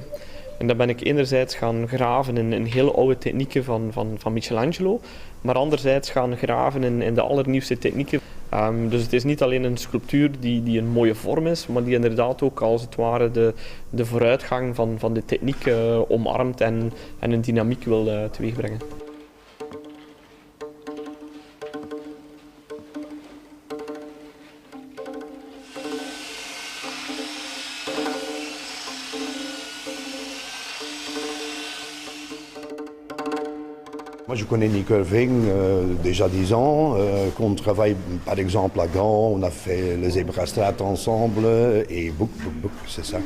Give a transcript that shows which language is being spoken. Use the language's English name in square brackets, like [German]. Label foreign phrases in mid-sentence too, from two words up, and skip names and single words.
[Dutch] En dan ben ik enerzijds gaan graven in heel oude technieken van Michelangelo, maar anderzijds gaan graven in de allernieuwste technieken. Dus het is niet alleen een sculptuur die een mooie vorm is, maar die inderdaad ook als het ware de vooruitgang van de techniek omarmt en een dynamiek wil teweegbrengen. [French] Moi, je connais Nick Irving déjà 10 ans, qu'on travaille par exemple à Gand, on a fait les Zebrastraat ensemble et book, c'est ça.